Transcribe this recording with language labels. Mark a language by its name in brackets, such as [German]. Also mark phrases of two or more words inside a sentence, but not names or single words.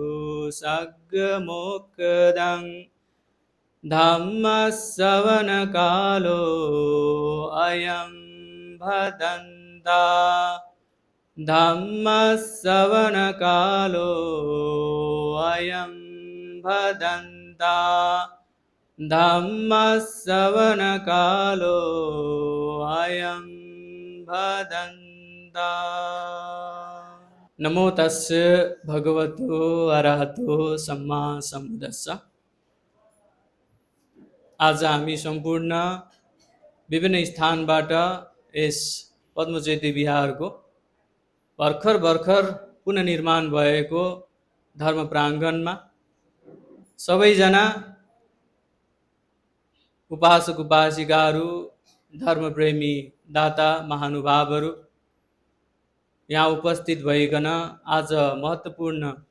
[Pali] सग्मुखदं धम्मश्रवणकालो अयं भदन्ता धम्मश्रवणकालो अयं भदन्ता धम्मश्रवणकालो अयं भदन्ता। नमो तस्य भगवतो अरहतो सम्मा सम्बुद्धस्स। [Nepali] आज हामी सम्पूर्ण विभिन्न स्थानबाट यस पद्मज्योति विहारको भर्खर पुनर्निर्माण भएको धर्म प्राङ्गणमा सबैजना उपासक उपासिकाहरू, धर्मप्रेमी दाता महानुभावहरू यहाँ उपस्थित भइकन आज महत्त्वपूर्ण